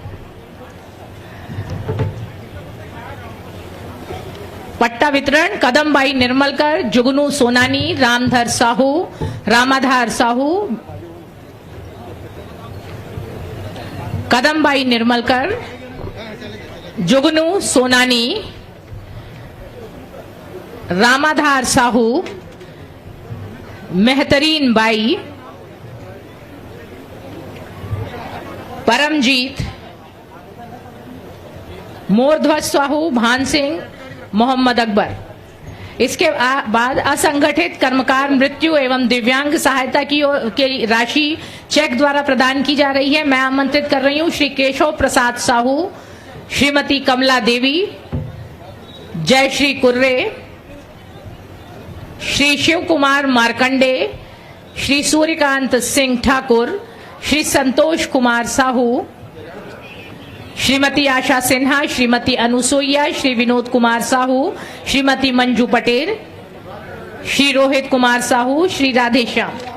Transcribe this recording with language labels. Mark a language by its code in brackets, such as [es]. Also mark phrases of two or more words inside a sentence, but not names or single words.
[hi] पट्टा वितरण कदमबाई निर्मलकर, जुगनू सोनानी, रामधर साहू, रामाधार साहू, कदमबाई निर्मलकर, जुगनू सोनानी, रामाधार साहू, मेहतरीन बाई, परमजीत, मोरध्वज साहू, भान सिंह, मोहम्मद अकबर। इसके बाद असंगठित कर्मकार मृत्यु एवं दिव्यांग सहायता की राशि चेक द्वारा प्रदान की जा रही है। मैं आमंत्रित कर रही हूं श्री केशव प्रसाद साहू, श्रीमती कमला देवी, जयश्री कुर्रे, श्री शिव कुमार मार्कंडे, श्री सूर्यकांत सिंह ठाकुर, श्री संतोष कुमार साहू, श्रीमती आशा सिन्हा, श्रीमती अनुसुईया, श्री विनोद कुमार साहू, श्रीमती मंजू पटेल, श्री रोहित कुमार साहू, श्री राधेश्याम।